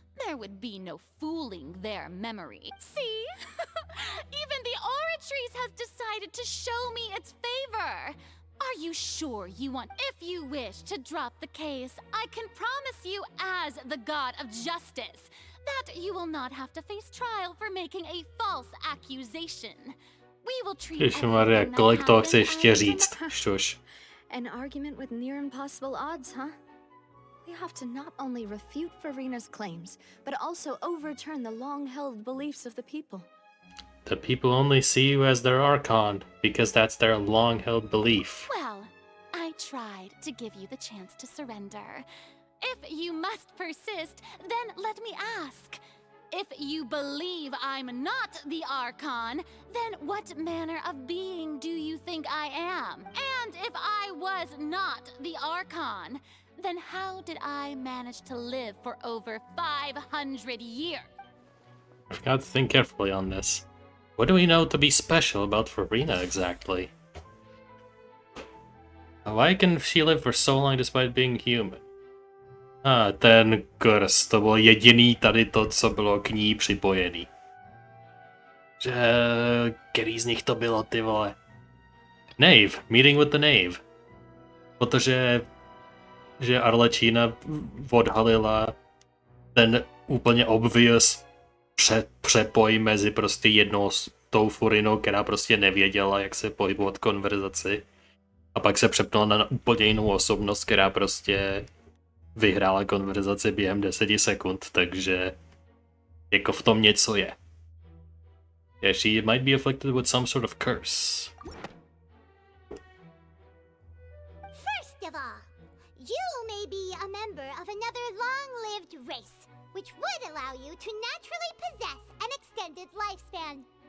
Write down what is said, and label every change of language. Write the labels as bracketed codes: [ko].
[en] There would be no fooling their memory. See? Even the Oratrice has decided to show me its favor. Are you sure you want? If you wish to drop the case, I can promise you as the god of justice that you will not have to face trial for making a false accusation. We will treat [cs] Ježišmarja, kolik toho chci ještě říct? Šuš. [en] An argument with near impossible odds, huh? We have to not only refute Farina's claims, but also overturn the long-held beliefs of the people. The people only see you as their Archon, because that's their long-held belief. Well, I tried to give you the chance to surrender. If you must persist, then let me ask. If you believe I'm not the Archon, then what manner of being do you think I am? And if I was not the Archon, then how did I manage to live for over 500 years? I've got to think carefully on this. What do we know to be special about Farina exactly? Why can she live for so long despite being human? [cs] Ten kurz, to bylo jediný tady to, co bylo k ní připojený. Že... Který z nich to bylo, ty vole? [en] Knave, meeting with the Knave. [cs] Protože... že Arlečína odhalila ten úplně obvious přepoj mezi prostě jednou s tou Furinou, která prostě nevěděla, jak se pohybovat konverzaci. A pak se přepnula na úplně jinou osobnost, která prostě vyhrála konverzaci během 10 sekund, takže jako v tom něco je. [en] Yeah, she might be afflicted with some sort of curse. First of all, you may be a member of another long-lived race, which would allow you to naturally possess an extended lifespan.